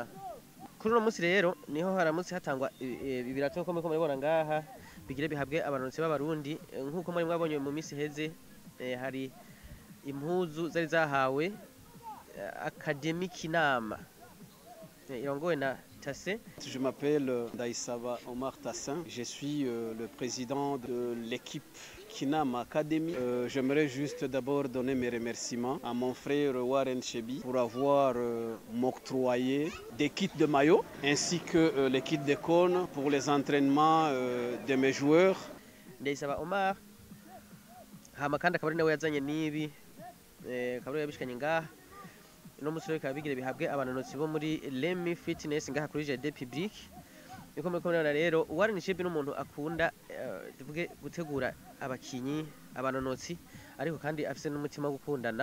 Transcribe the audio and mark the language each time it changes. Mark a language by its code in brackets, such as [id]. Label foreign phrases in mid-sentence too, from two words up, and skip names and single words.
[rn] Kuri no munsi rero niho haramutse hatangwa ibirato ko muribona ngaha bigire bihabwe abanonotsi b'Abarundi nkuko muri mwabonye mu minsi heze. Hari impuzu zari zahawe Academy Kinama irongowe na Tassé. [fr] Je m'appelle Daïsaba Omar Tassin, je suis le président de l'équipe Kinam Academy. J'aimerais juste d'abord donner mes remerciements à mon frère Warren Shebi pour avoir m'octroyé des kits de maillot ainsi que les kits de cône pour les entraînements de mes joueurs. [rn] Daïsaba Omar hama kandi akaba ari nawe yazanye nibi kaburi yabishikanye ngaha no musore kabigire bihabwe abanonotsi bo muri Remy Fitness ngaha kuri Jardin Public. Niko muri komera rero Warren Shebi n'umuntu akunda tuvuge gutegura abakinyi abanonotsi, ariko kandi afise n'umutima wo gukundana.